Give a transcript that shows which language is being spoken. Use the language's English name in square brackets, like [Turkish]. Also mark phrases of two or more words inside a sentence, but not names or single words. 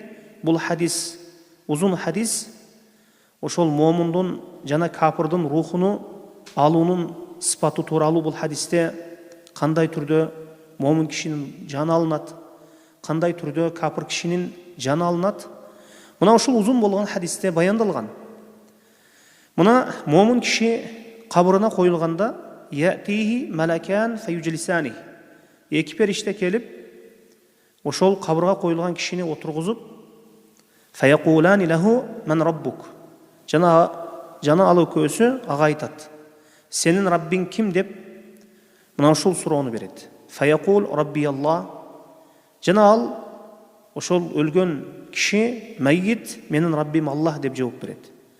[Kyrgyz] Бул хадис узун хадис. Ошол момундун жана капырдын рухуну алуунун сыпаты тууралуу бул хадисте кандай түрдө момун кишинин жаны алынат, кандай түрдө капыр кишинин жаны алынат. Мына ушул узун болгон хадисте баяндалган. Мына момун киши кабырына коюлганда [Arabic] يأتيه ملكان فيجلسانه. [Kyrgyz] Эки периште келип, ошол кабырга коюлган кишини отургузуп, [Arabic] فيقولان له من ربك. [Kyrgyz] Жана ал экөөсү ага айтат. Сенин Раббиң ким деп мына ушул суроону берет. [Arabic] فيقول ربي الله. [Kyrgyz] Жана ал ошол өлгөн киши майит менин Раббим Аллах деп жооп берет.